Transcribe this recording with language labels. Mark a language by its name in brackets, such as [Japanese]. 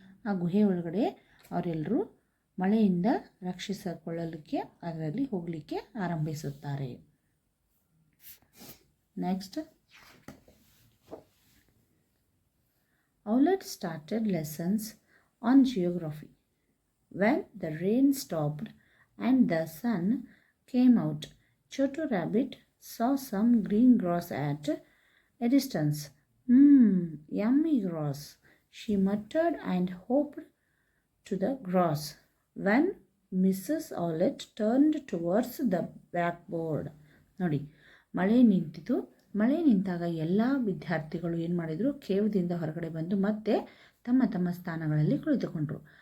[Kannada] ಆ ಗುಹೆ ಒಳಗಡೆ ಅವರೆಲ್ಲರೂ ಮಳೆಯಿಂದ ರಕ್ಷಿಸಿಕೊಳ್ಳಲಿಕ್ಕೆ ಅದರಲ್ಲಿ ಹೋಗಲಿಕ್ಕೆ ಆರಂಭಿಸುತ್ತಾರೆ. [English] Next, Owlet started lessons on geography. When the rain stopped and the sun came out, Chotu Rabbit saw some green grass at a distance. Yummy grass, she muttered and hopped to the grass when Mrs Owlet turned towards the blackboard. [Kannada] ನೋಡಿ, ಮಳೆ ನಿಂತಿತು. ಮಳೆ ನಿಂತಾಗ ಎಲ್ಲ ವಿದ್ಯಾರ್ಥಿಗಳು ಏನು ಮಾಡಿದರು, ಕೇವದಿಂದ ಹೊರಗಡೆ ಬಂದು ಮತ್ತೆ ತಮ್ಮ ತಮ್ಮ ಸ್ಥಾನಗಳಲ್ಲಿ ಕುಳಿತುಕೊಂಡ್ರು.